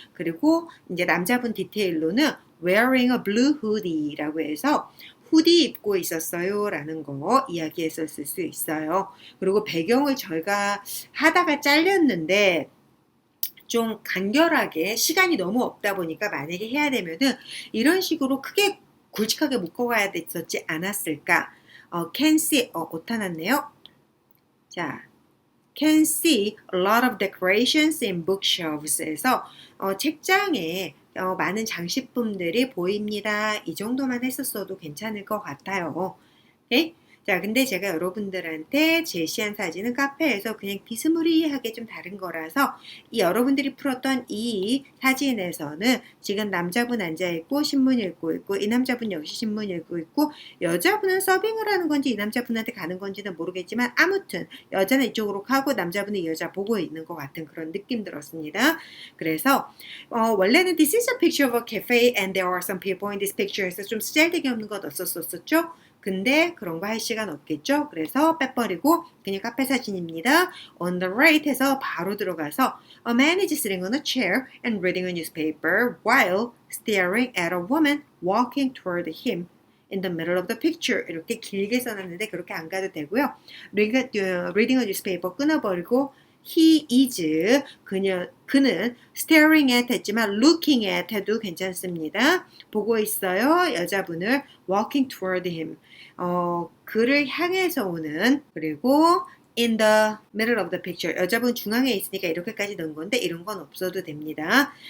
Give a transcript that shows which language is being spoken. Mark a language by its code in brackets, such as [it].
[ko] 그리고 이제 남자분 디테일로는 [en] wearing a blue hoodie [ko] 라고 해서 후디 입고 있었어요 라는 거 이야기했었을 수 있어요. 그리고 배경을 저희가 하다가 잘렸는데 좀 간결하게 시간이 너무 없다 보니까 만약에 해야 되면은 이런 식으로 크게 굵직하게 묶어가야 됐었지 않았을까. [en] can see [ko] 오타났네요. 자 [en] can see a lot of decorations in bookshelves에서 [ko] 책장에 많은 장식품들이 보입니다. 이 정도만 했었어도 괜찮을 것 같아요. 오케이? 자, 근데 제가 여러분들한테 제시한 사진은 카페에서 그냥 비스무리하게 좀 다른 거라서 이 여러분들이 풀었던 이 사진에서는 지금 남자분 앉아있고 신문 읽고 있고 이 남자분 역시 신문 읽고 있고 여자분은 서빙을 하는 건지 이 남자분한테 가는 건지는 모르겠지만 아무튼 여자는 이쪽으로 가고 남자분은 이 여자 보고 있는 것 같은 그런 느낌 들었습니다. 그래서 원래는 [en] This is a picture of a cafe and there are some people in this picture [ko] 해서 좀 쓰잘데기 없는 것 없었었죠? 근데 그런 거 할 시간 없겠죠? 그래서 빼버리고 그냥 카페 사진입니다. [en] On the right [ko] 해서 바로 들어가서 [en] A man is sitting on a chair and reading a newspaper while staring at a woman walking toward him in the middle of the picture. [ko] 이렇게 길게 써놨는데 그렇게 안 가도 되고요. [en] reading a newspaper [ko] 끊어버리고 [en] He is, [ko] 그는 [en] staring at [ko] 했지만 [en] looking at [ko] 해도 괜찮습니다. 보고 있어요. 여자분을 [en] walking toward him. [ko] 그를 향해서 오는 그리고 [en] in the middle of the picture. [ko] 여자분 중앙에 있으니까 이렇게까지 넣은 건데 이런 건 없어도 됩니다.